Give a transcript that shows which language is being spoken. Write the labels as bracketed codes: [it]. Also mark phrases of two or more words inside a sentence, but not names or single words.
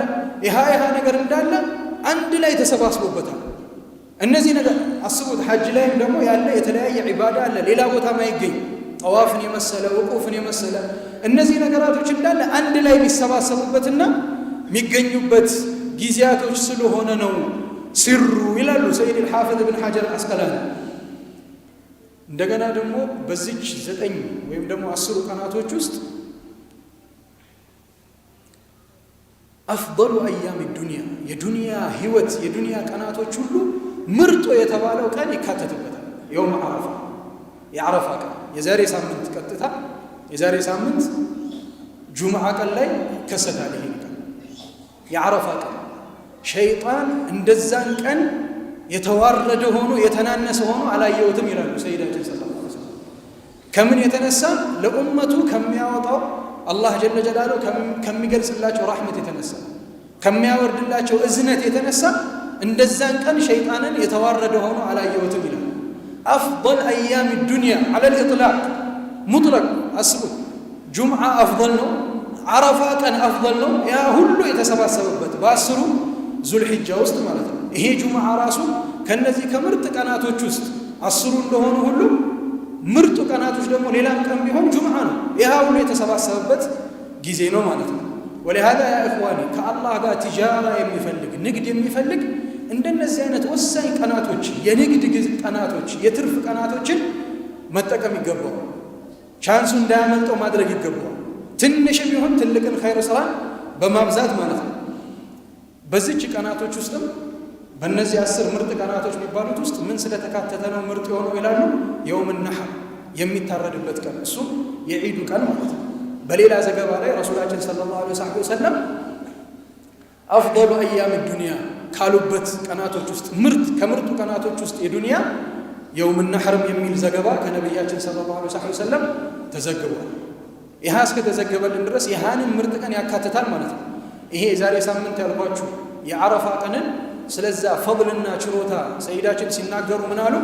[am] ይሃ ነገር እንዳለ አንድ ላይ ተሰባስቦበታል። እነዚህ ነገር አስቡት። ሐጅ ላይም ደግሞ ያለ የተለያየ ዒባዳ አለ ሌላ ቦታ ማይገኝ ጠዋፍን የመሰለ ውቁፍን የመሰለ እነዚህ ነገራቶች እንዳለ አንድ ላይ ቢሰባሰቡበትና የሚገኙበት ጊዜያቶች ስለሆነ ነው ሲሩ ይላሉ ሰይድ አልሐፊዝ ኢብን ሐጀር አልዐስቀላኒ። እንደገና ደግሞ በዚች 9 ወይም ደግሞ 10 ቀናቶች ውስጥ [ar] أفضل أيام الدنيا [am] የዱንያ ህይወት የዱንያ ቀናቶች ሁሉ ምርጡ የተባለው ቀን ይካተትበታል። [ar] يوم عرفه [am] የዓረፋ ቀን የዛሬ ሳምንት ቀጥታ የዛሬ ሳምንት ጁምዓ ቀን ላይ ይከሰታል። ይሄ ቀን የዓረፋ ቀን ሸይጣን እንደዛን ቀን የተዋረደ ሆኖ የተናነሰ ሆኖ አላየውትም ይላሉ ሰይዳችን [ar] صلى الله عليه وسلم። [am] ከምን የተነሳ ለኡመቱ ከሚያወጣው አላህ [ar] جل جلاله [am] ከሚገልጽላቸው ረህመት የተነሳ ከሚያወርድላቸው እዝነት የተነሳ እንደዛን ቀን ሸይጣንን የተዋረደ ሆኖ አላየውትም ይላሉ። [ar] أفضل أيام الدنيا على الإطلاق [am] مطلق አስቡት። ጁምዓ አፍضل ነው፣ ዓረፋ ቀን አፍضل ነው። ያ ሁሉ የተሰባሰበበት በ10 ዙልሂጃ ውስጥ ማለት ነው። ይሄ ጁምዓ ራሱ ከነዚህ ከምርጥ ቀናቶች ውስጥ 10 እንደሆኑ ሁሉ ምርጡ ቀናቶች ደግሞ ሌላም ቀን ቢሆን ጁምዓ ነው። ይሄ ሁሉ የተሰባሰበበት ጊዜ ነው ማለት ነው። [ar] ولهذا يا اخواني [am] ከአላህ ጋር ትጃራ የሚፈልግ ንግድ የሚፈልግ እንደነዚህ አይነት ወሳኝ ቀናቶች የንግድ ቀናቶች የትርፍ ቀናቶችን መጠቀም ይገባው። ቻንሱ እንዳያመልጠው ማድረግ ይገባው። ትንሽም ይሁን ትልቅን ኸይር ስራ በማብዛት ማለት ነው። በዚች ቀናቶች ውስጥም በእነዚህ 10 ምርጥ ቀናቶች የሚባሉት ውስጥ ምን ስለተካተተ ነው ምርጥ የሆነው ይላሉ? [ar] يوم النحر [am] የሚታረድበት ቀን፣ እሱ የዒዱ ቀን ማለት ነው። በሌላ ዘገባ ላይ ረሱላችን [ar] صلى الله عليه وسلم أفضل أيام الدنيا [am] ካሉበት ቀናቶች ውስጥ ከምርጡ ቀናቶች ውስጥ የዱንያ [ar] يوم النحر [am] የሚል ዘገባ ከነብያችን [ar] صلى الله عليه وسلم [am] ተዘግቧል። ይሄ እስከተዘገበልን ድረስ ይሃንን ምርጥ ቀን ያካትታል ማለት ነው። ይሄ የዛሬ ሳምንት ያልኳችሁ የዓረፋ ቀንን ስለዛ ፈضልና ችሮታ ሰይዳችን ሲናገሩ ምን አሉ?